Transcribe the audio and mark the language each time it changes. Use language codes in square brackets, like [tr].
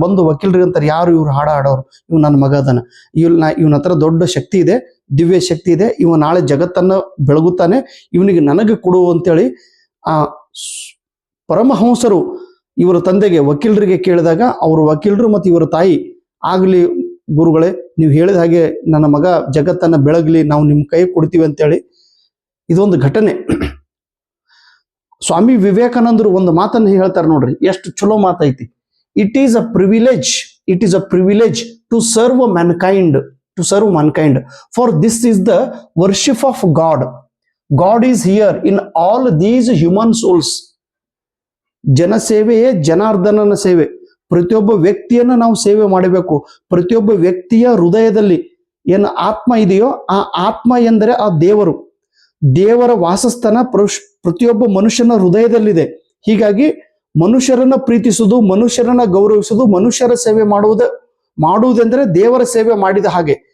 [kn] ಬಂದು ವಕೀಲರಿಗೆ ಅಂತಾರೆ, ಯಾರು ಇವ್ರು ಹಾಡೋರು? ಇವ್ ನನ್ನ ಮಗ ಅದನ, ಇವನ ಹತ್ರ ದೊಡ್ಡ ಶಕ್ತಿ ಇದೆ, ದಿವ್ಯ ಶಕ್ತಿ ಇದೆ, ಇವ ನಾಳೆ ಜಗತ್ತನ್ನ ಬೆಳಗುತ್ತಾನೆ, ಇವನಿಗೆ ನನಗೆ ಕೊಡು ಅಂತೇಳಿ ಆ ಪರಮಹಂಸರು ಇವರ ತಂದೆಗೆ ವಕೀಲರಿಗೆ ಕೇಳಿದಾಗ ಅವರು ವಕೀಲರು ಮತ್ತು ಇವರ ತಾಯಿ, ಆಗಲಿ ಗುರುಗಳೇ, ನೀವು ಹೇಳಿದ ಹಾಗೆ ನನ್ನ ಮಗ ಜಗತ್ತನ್ನ ಬೆಳಗ್ಲಿ, ನಾವು ನಿಮ್ಮ ಕೈ ಕೊಡ್ತೀವಿ ಅಂತೇಳಿ. ಇದೊಂದು ಘಟನೆ. ಸ್ವಾಮಿ ವಿವೇಕಾನಂದರು ಒಂದು ಮಾತನ್ನು ಹೇಳ್ತಾರೆ ನೋಡ್ರಿ, ಎಷ್ಟು ಚಲೋ ಮಾತೈತಿ. [en] It is a privilege to serve mankind, for this is the worship of God is here in all these human souls. [kn] ಜನಸೇವೆಯೇ ಜನಾರ್ದನನ ಸೇವೆ. ಪ್ರತಿಯೊಬ್ಬ ವ್ಯಕ್ತಿಯನ್ನ ನಾವು ಸೇವೆ ಮಾಡಬೇಕು. ಪ್ರತಿಯೊಬ್ಬ ವ್ಯಕ್ತಿಯ ಹೃದಯದಲ್ಲಿ ಏನು ಆತ್ಮ ಇದೆಯೋ ಆ ಆತ್ಮ ಎಂದರೆ ಆ ದೇವರ ವಾಸಸ್ಥಾನ ಪ್ರತಿಯೊಬ್ಬ ಮನುಷ್ಯನ ಹೃದಯದಲ್ಲಿದೆ. ಹೀಗಾಗಿ ಮನುಷ್ಯರನ್ನ ಪ್ರೀತಿಸುವುದು, ಮನುಷ್ಯರನ್ನ ಗೌರವಿಸುವುದು, ಮನುಷ್ಯರ ಸೇವೆ ಮಾಡುವುದೆಂದರೆ ದೇವರ ಸೇವೆ ಮಾಡಿದ ಹಾಗೆ.